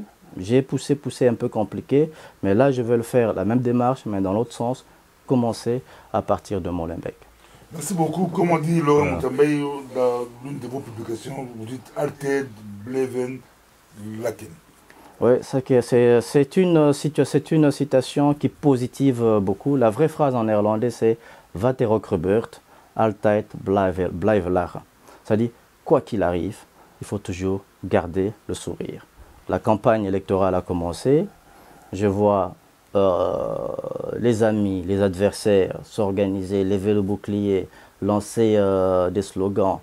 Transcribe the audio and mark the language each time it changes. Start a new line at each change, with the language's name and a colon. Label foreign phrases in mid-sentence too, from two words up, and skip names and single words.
French: J'ai poussé un peu compliqué, mais là, je vais le faire, la même démarche, mais dans l'autre sens, commencer à partir de Molenbeek. Merci beaucoup. Comme on dit Laurent Mutambaye, dans l'une de vos publications, vous dites
Dutch: Alted, Bleven, Laken.
French: Oui, c'est une citation qui positive beaucoup. La vraie phrase en néerlandais, c'est
Dutch: Wat er ook gebeurt, altijd blijven lachen.
French: C'est-à-dire, quoi qu'il arrive, il faut toujours garder le sourire. La campagne électorale a commencé. Je vois les amis, les adversaires s'organiser, lever le bouclier, lancer des slogans.